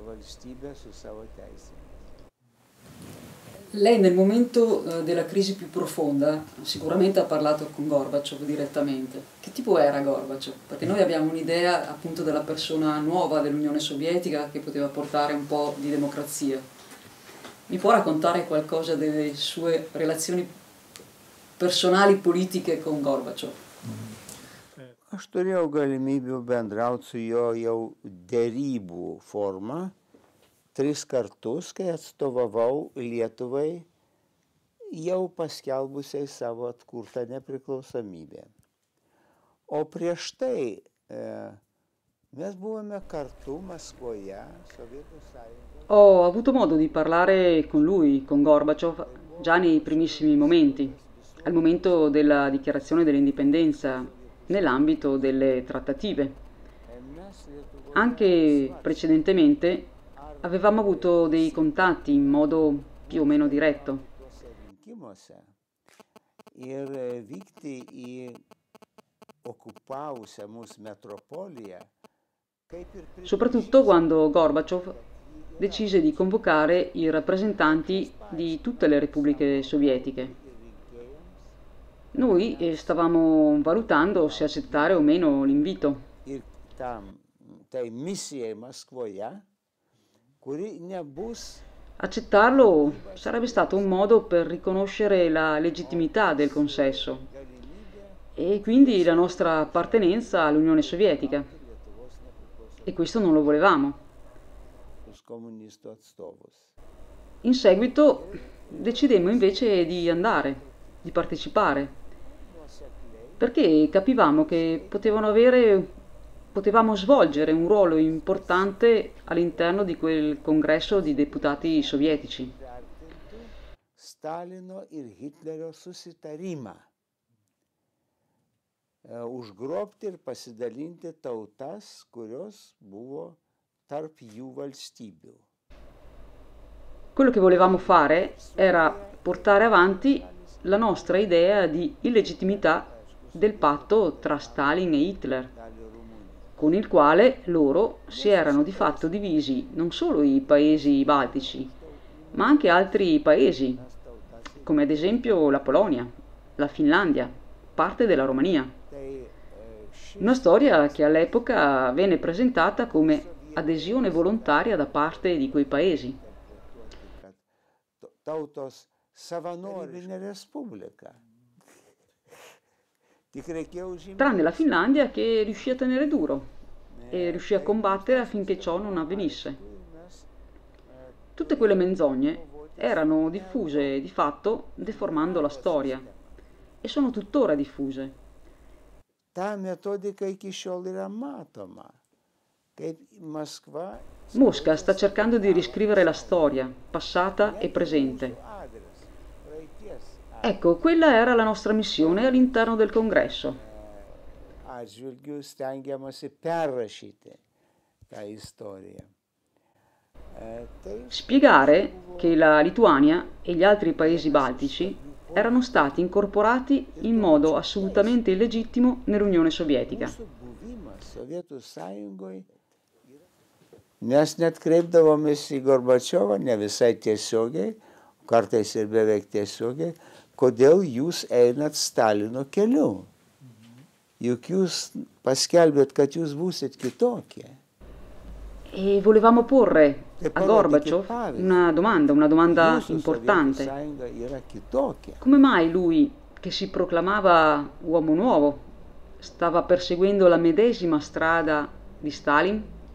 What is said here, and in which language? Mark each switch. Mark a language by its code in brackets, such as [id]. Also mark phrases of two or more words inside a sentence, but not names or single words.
[it] Lei nel momento della crisi più profonda sicuramente ha parlato con Gorbaciov direttamente. Che tipo era Gorbaciov? Perché noi abbiamo un'idea appunto della persona nuova dell'Unione Sovietica che poteva portare un po' di democrazia. Mi può raccontare qualcosa delle sue relazioni personali politiche con Gorbaciov? [lt] Aš turėjau galimybių bendrauti su juo jau derybų forma 3 kartus, kai atstovavau Lietuvai jau paskelbusiai savo atkurtą nepriklausomybę. O prieš tai mes buvome kartu Maskvoje, Sovietų Sąjungoje. [it] Ho avuto modo di parlare con lui, con Gorbaciov, già nei primissimi momenti, al momento della dichiarazione dell'indipendenza, nell'ambito delle trattative. Anche precedentemente avevamo avuto dei contatti in modo più o meno diretto. [lt] Ir vykti į okupavusią mūsų metropoliją. [it] Soprattutto quando Gorbaciov decise di convocare i rappresentanti di tutte le repubbliche sovietiche. Noi stavamo valutando se accettare o meno l'invito. [lt] Ir tai misijai Maskvoje, kuri nebus. [it] Accettarlo sarebbe stato un modo per riconoscere la legittimità del consesso e quindi la nostra appartenenza all'Unione Sovietica. E questo non lo volevamo. In seguito decidemmo invece di andare, di partecipare, perché capivamo che potevamo svolgere un ruolo importante all'interno di quel congresso di deputati sovietici. [lt] Stalino ir Hitlerio susitarimą užgrobti ir pasidalinti tautas, kurios buvo tarp jų valstybių. [it] Quello che volevamo fare era portare avanti la nostra idea di illegittimità del patto tra Stalin e Hitler, con il quale loro si erano di fatto divisi non solo i paesi baltici, ma anche altri paesi, come ad esempio la Polonia, la Finlandia, parte della Romania. Una storia che all'epoca venne presentata come adesione volontaria da parte di quei paesi. [lt] Tautos savanoriška Respublika. [it] Tranne la Finlandia che riuscì a tenere duro e riuscì a combattere affinché ciò non avvenisse. Tutte quelle menzogne erano diffuse di fatto deformando la storia e sono tuttora diffuse. [lt] Ta metodika iki šiol yra matoma, kaip Maskva [it] Mosca sta cercando di riscrivere la storia, passata e presente. Ecco, quella era la nostra missione all'interno del Congresso. [lt] atžvilgiu stengiamasi perrašyti tą istoriją. [it] Spiegare che la Lituania e gli altri paesi baltici erano stati incorporati in modo assolutamente illegittimo nell'Unione Sovietica. [lt] Mūsų buvimas Sovietų Sąjungoje, mes net kreipdavomės į Gorbačiovą, ne visai tiesiogiai, kartais ir beveik tiesiogiai, kodėl jūs einat Stalino keliu. Juk jūs paskelbėt, kad jūs būsit kitokie. [it] E volevamo porre a Gorbaciov una domanda importante. Come mai lui, che si proclamava uomo nuovo, stava perseguendo la medesima strada di Stalin?